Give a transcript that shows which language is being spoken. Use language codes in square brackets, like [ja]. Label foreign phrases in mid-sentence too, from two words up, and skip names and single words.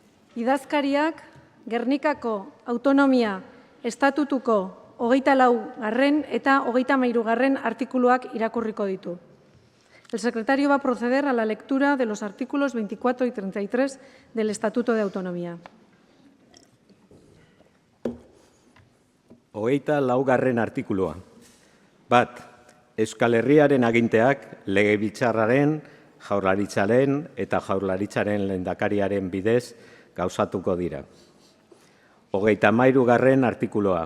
[eu] Idazkariak Gernikako autonomia estatutuko 24. eta 33. artikuluak irakurriko ditu. [es] El secretario va a proceder a la lectura de los artículos 24 y 33 del Estatuto de Autonomía. [eu] 24. artikulua. Bat, Euskal Herriaren aginteak Legebiltzarraren, Jaurlaritzaren eta Jaurlaritzaren lehendakariaren bidez gauzatuko dira. 33. artikulua.